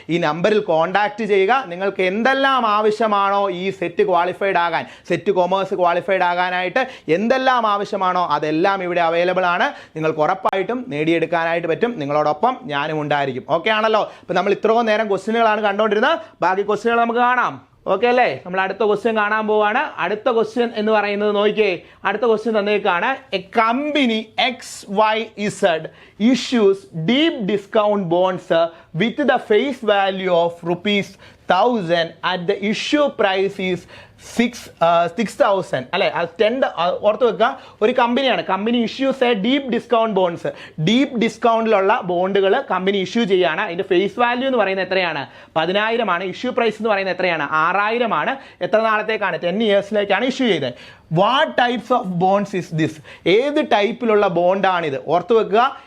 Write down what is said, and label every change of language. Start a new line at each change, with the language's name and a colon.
Malayalam: ഈ നമ്പറിൽ കോൺടാക്റ്റ് ചെയ്യുക. നിങ്ങൾക്ക് എന്തെല്ലാം ആവശ്യമാണോ ഈ സെറ്റ് ക്വാളിഫൈഡ് ആകാൻ, സെറ്റ് കൊമേഴ്സ് ക്വാളിഫൈഡ് ആകാനായിട്ട് എന്തെല്ലാം ആവശ്യമാണോ അതെല്ലാം ഇവിടെ അവൈലബിൾ ആണ്. നിങ്ങൾക്ക് ഉറപ്പായിട്ടും നേടിയെടുക്കാൻ പറ്റും. നിങ്ങളോടൊപ്പം ഞാനും ഉണ്ടായിരിക്കും. ഓക്കെ ആണല്ലോ? ഇപ്പൊ നമ്മൾ ഇത്രയും നേരം ക്വസ്റ്റ്യനുകളാണ് കണ്ടുകൊണ്ടിരുന്നത്. ബാക്കി ക്വസ്റ്റ്യനുകൾ നമുക്ക് കാണാം. ഓക്കെ അല്ലേ? നമ്മൾ അടുത്ത ക്വസ്റ്റ്യൻ കാണാൻ പോവാണ്. അടുത്ത ക്വസ്റ്റ്യൻ എന്ന് പറയുന്നത് നോക്കിയേ, അടുത്ത question തന്നേക്കാണ്.
English: a company XYZ issues deep discount bonds with the face value of ₹1,000 at the issue price is 6,000
Malayalam: അല്ലെ? അത് 10 ഓർത്ത് വെക്കുക. ഒരു കമ്പനിയാണ്,
English: Company issues a deep discount bonds.
Malayalam: Deep ഡിസ്കൗണ്ടിലുള്ള ബോണ്ടുകൾ കമ്പനി ഇഷ്യൂ ചെയ്യാണ്. അതിന്റെ ഫേസ് വാല്യൂ എന്ന് പറയുന്നത് എത്രയാണ്? 10,000 ആണ്. ഇഷ്യൂ പ്രൈസ് എന്ന് പറയുന്നത് എത്രയാണ്? 6,000 ആണ്. എത്ര നാളത്തേക്കാണ്? 10 ഇയേഴ്സിലേക്കാണ് ഇഷ്യൂ ചെയ്തത്.
English: What types of bonds is this?
Malayalam: ഏത് ടൈപ്പിലുള്ള ബോണ്ടാണിത്? ഓർത്ത് വെക്കുക.